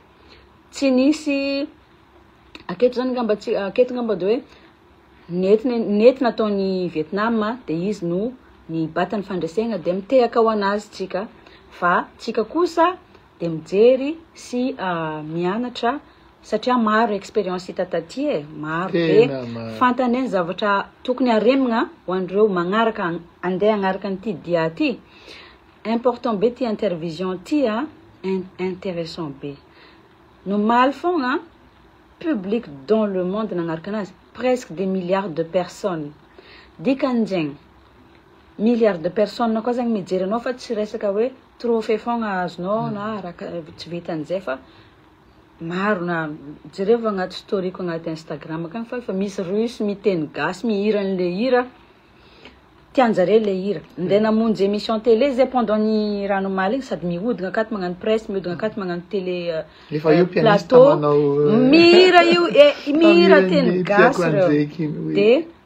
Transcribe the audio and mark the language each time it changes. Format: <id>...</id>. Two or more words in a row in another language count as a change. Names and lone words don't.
<mg>Tsy nisy aketo zany ngamba de hoe nety nataony Vietnam de izy no ny batany fandresegna de mitehaka ho anazy tsika fa tsika kosa de mijery sy mianatra satria maro experience hita taty maro be fantanay zavatra tokony aremagna ho andreo magnaraka andeha agnaraka an'ity dia ty. Important be ty intervision ty intéressant be.</mg> <fr>Normal fogna public dans le monde</fr> <mg>nagnaraka anazy</mg> <fr>presque des milliards de personnes.</fr> <mg>Dikan'zegny</mg> <fr>milliards de personnes</fr> <mg>koa zagny mijery anao fa tsy resaka hoe trophée fogna azonao na raha tsy vitan'izay fa maro na jereva agnaty historiko agnaty Instagram akagny fa misy russe miteny gasy mihira an'le hira tianjare le hira nde namonjy</mg> <fr>émission télé</fr> <mg>zay pendant ny ranomaly igny sady mihodigna akaty magnano presse mihodigna akaty magnano</mg> <fr>télé plateau</fr> <mg>mihira mihira teny gasy reo de</mg>